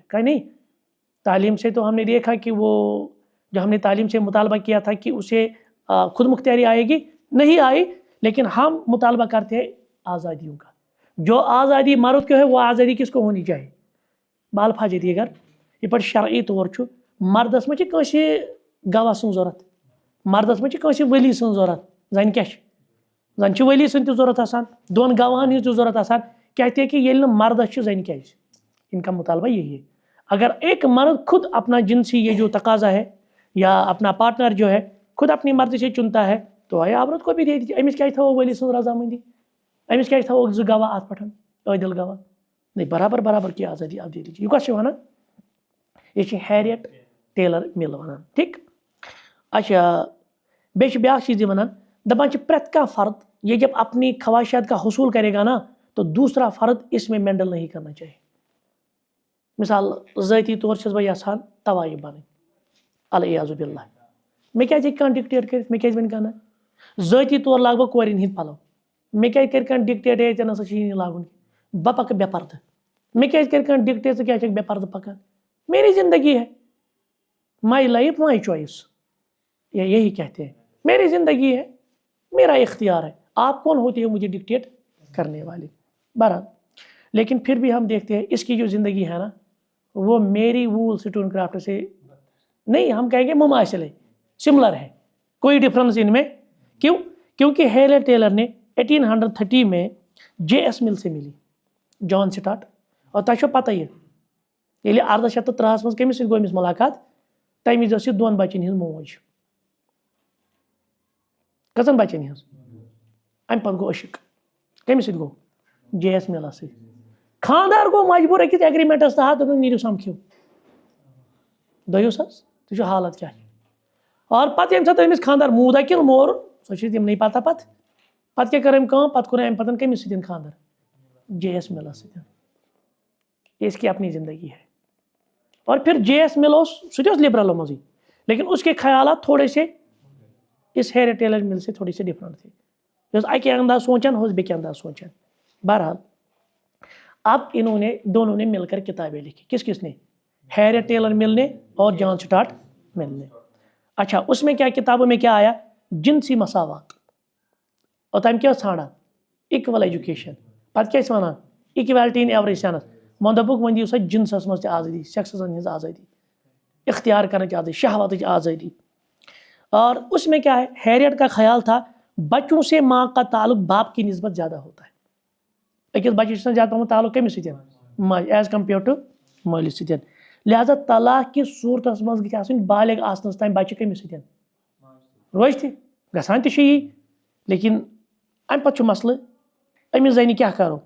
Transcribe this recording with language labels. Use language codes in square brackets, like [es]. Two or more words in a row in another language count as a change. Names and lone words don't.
[ur] کہ نہیں تعلیم سے تو ہم نے دیکھا کہ وہ جو ہم نے تعلیم سے مطالبہ کیا تھا کہ اسے خود مختاری آئے گی, نہیں آئی. لیکن ہم مطالبہ کرتے ہیں آزادیوں کا. جو آزادی مرد کو ہے وہ آزادی کس کو ہونی چاہیے؟ [ks] بال فاجے دیگر یہ پہ شرعی طور مردس مجھے کانسی گواہ سن ضرورت, مردس مجھے کانسی ولی سن ضرورت. زن کیا زن ولی سن تہ ضرورت آسان, 2 گواہن ہز تہ ضرورت آسان. [ur] کہتے ہیں کہ یہ [ks] مردس زن کیا, [ur] ان کا مطالبہ یہی ہے. اگر ایک مرد خود اپنا جنسی یہ جو تقاضا ہے یا اپنا پارٹنر جو ہے خود اپنی مرضی سے چنتا ہے تو آیا عورت کو بھی دے دیجیے. [ks] أمِس کیٛازِ تھاوو وٲلۍ سٕنٛز رضامٔنٛدی؟ أمِس کیٛازِ تھاوو 2 گواہ اَتھ پٮ۪ٹھ عٲدِل گواہ؟ [ur] نہیں, برابر کی آزادی آپ دے دیجیے. [ks] یہِ کۄس چھِ وَنان؟ یہ چھِ ہیریٹ ٹیلر مل ونان. ٹھیک. اچھا, بیٚیہِ چھِ بیٛاکھ چیٖز یہِ وَنان, دَپان چھِ پرٛٮ۪تھ کانٛہہ فرد [ur] یہ جب اپنی خواہشات کا حصول کرے گا نا تو دوسرا فرد اس میں مینڈل نہیں کرنا چاہیے. [ks] مثال ذٲتی طور چھَس بہٕ یژھان طوایف بَنٕنۍ, العیاذ باللہ. مےٚ کیٛازِ ہیٚکہِ کانٛہہ ڈِکٹیٹ کٔرِتھ؟ مےٚ کیٛازِ وَنہِ کانٛہہ نہ؟ ذٲتی طور لاگہٕ بہٕ کورٮ۪ن ہِنٛدۍ پَلو. مےٚ کیٛازِ کَرِ کانٛہہ ڈِکٹیٹ ہے ژےٚ نَسا چھُے نہٕ لاگُن کینٛہہ, بہٕ پَکہٕ بے پردٕ. مےٚ کیٛازِ کَرِ کانٛہہ ڈِکٹیٹ ژٕ کیٛازِ چھَکھ بے پردٕ پَکان؟ [ur] میری زندگی ہے, [en] my life my choice, [ur] یہی کہتے ہیں. میری زندگی ہے, میرا اختیار ہے, آپ کون ہوتے ہیں مجھے ڈکٹیٹ کرنے والے؟ بہرحال, لیکن پھر بھی ہم دیکھتے ہیں اس کی جو زندگی ہے نا وہ میری وول سٹون کرافٹ سے نہیں, ہم کہیں گے مماثل ہے, سملر ہے, کوئی ڈفرینس ان میں. کیوں؟ کیونکہ ہیریٹ ٹیلر نے 1830 میں جے ایس مل سے ملی, جان سٹارٹ. [ks] اور تۄہہِ چھو پتہ ییٚلہِ 1803 منٛز کٔمِس سۭتۍ گوٚو أمِس مُلاقات؟ تَمہِ وِزِ ٲس یہِ 2 بَچَن ہِنٛز موج. کٔژَن بَچَن ہِنٛز؟ اَمہِ پَتہٕ گوٚو عشق. کٔمِس سۭتۍ گوٚو؟ جے ایس مِلَس سۭتۍ. خانٛدار گوٚو مجبوٗر أکِس ایگریمنٹَس تحت دوٚپُن نیٖرِو سَمکھِو. دوٚیُس حظ, تُہۍ چھُو حالت کیٛاہ چھِ. اور پَتہٕ ییٚمہِ ساتہٕ أمِس خانٛدار موٗداکِل مورُن, سۄ چھِ تِمنٕے پَتہ پَتہٕ کیٛاہ کٔر أمۍ کٲم؟ پَتہٕ کوٚر أمۍ پَتہٕ کٔمِس سۭتۍ خانٛدر؟ جے ایس مِلَس سۭتۍ. [ur] اس کی اپنی زندگی ہے. [ks] اور پھر جے ایس مل سُہ تہِ اوس لبرلو منٛزٕے, [ur] لیکن اس کے خیالات تھوڑے سے اس ہیریٹ ٹیلر مل سے تھوڑی سے ڈفرنٹ تھے. [ks] یہ اوس اَکہِ انداز سونچان, ہُہ اوس بیٚکہِ انداز سونچان. [ur] بہرحال اب انہوں نے دونوں نے مل کر کتابیں لکھی. کس نے؟ ہیریٹ ٹیلر مل نے اور جان سٹارٹ مل نے. اچھا, اس میں کیا کتابوں میں کیا آیا؟ [ks] جنسی مساوات. اور تم کیا ژھانڈان؟ [en] equal education. [ks] پتہٕ کیٛاہ ٲسۍ وَنان؟ [en] equality in every sense. [ks] وۄنۍ دوٚپُکھ وۄنۍ دِیِو سا جنسس منٛز تہِ آزٲدی, سیکسزن ہٕنٛز آزٲدی, اختیار کرنٕچ آزٲدی, شہوتٕچ آزٲدی. [ur] اور اس میں کیا ہے, ہیریٹ کا خیال تھا بچوں سے ماں کا تعلق باپ کی نسبت زیادہ ہوتا ہے. [ks] أکِس بچس چھُ زیادٕ پَہمَتھ تعلق کٔمِس سۭتۍ؟ ماجہِ, [en] as compared to [ks] مٲلِس سۭتۍ. لہذا طلاق کِس صوٗرتس منٛز گژھِ آسٕنۍ بالغ آسنس تام بچہِ کٔمِس سۭتۍ روزِ تہِ, گژھان تہِ چھُ یی. لیکن اَمہِ پتہٕ چھُ مسلہٕ, أمِس زَنہِ کیٛاہ کرو؟